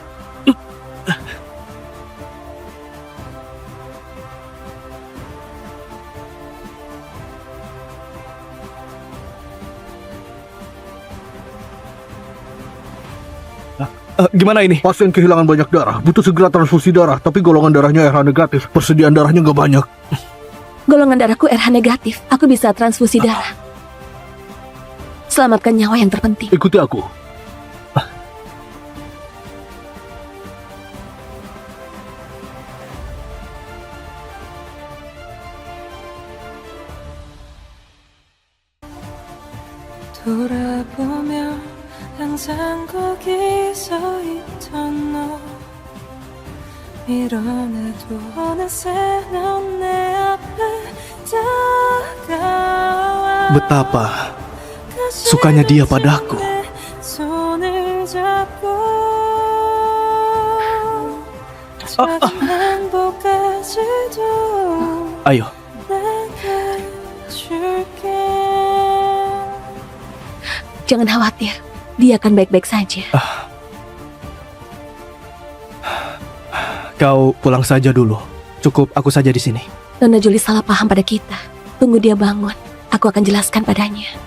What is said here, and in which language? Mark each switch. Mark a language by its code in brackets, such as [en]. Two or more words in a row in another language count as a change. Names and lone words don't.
[id] Gimana ini? Pasien kehilangan banyak darah, butuh segera transfusi darah, tapi golongan darahnya RH negatif. Persediaan darahnya nggak banyak. Golongan darahku RH negatif. Aku bisa transfusi darah. Selamatkan nyawa yang terpenting. Ikuti aku. [ko] 돌아보면 항상 거기 서 있던 너 밀어내도 어느새 넌 내 앞에 다가와 [id] Betapa sukanya dia padaku. [ko] 내 손을 잡고 작은 행복까지도 [id] Ayo, [ko] 내게 줄게. [id] Jangan khawatir. Dia akan baik-baik saja. kau pulang saja dulu. Cukup aku saja di sini. Nona Jolie salah paham pada kita. Tunggu dia bangun. Aku akan jelaskan padanya.